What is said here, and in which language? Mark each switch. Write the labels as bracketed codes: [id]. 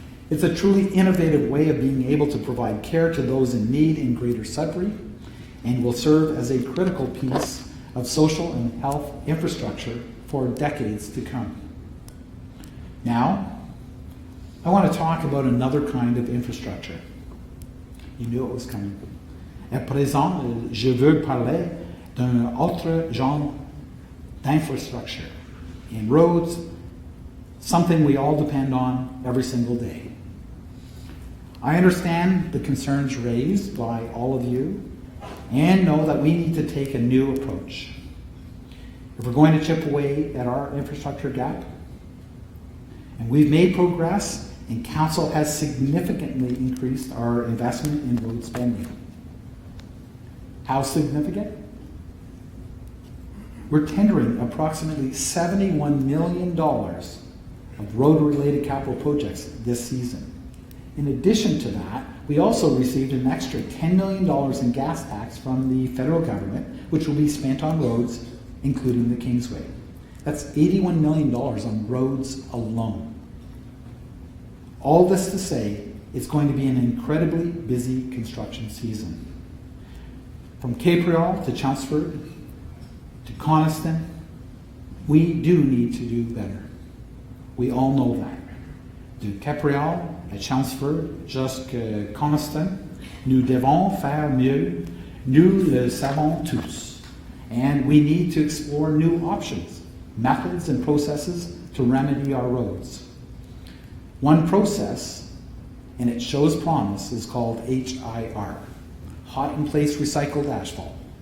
[en] It's a truly innovative way of being able to provide care to those in need in Greater Sudbury, and will serve as a critical piece of social and health infrastructure for decades to come. Now, I want to talk about another kind of infrastructure. You knew it was coming. [fr] À présent, je veux parler d'un autre genre d'infrastructure [en] in roads, something we all depend on every single day. I understand the concerns raised by all of you and know that we need to take a new approach. If we're going to chip away at our infrastructure gap, and we've made progress, and Council has significantly increased our investment in road spending. How significant? We're tendering approximately $71 million of road-related capital projects this season. In addition to that, we also received an extra $10 million in gas tax from the federal government, which will be spent on roads, including the Kingsway. That's $81 million on roads alone. All this to say, it's going to be an incredibly busy construction season. From Capriol to Chelmsford to Coniston, we do need to do better. We all know that. [fr] De Capriol à Chelmsford jusqu'à Coniston, nous devons faire mieux. Nous le savons tous. [en] And we need to explore new options, methods and processes to remedy our roads. One process, and it shows promise, is called HIR, hot in place recycled asphalt.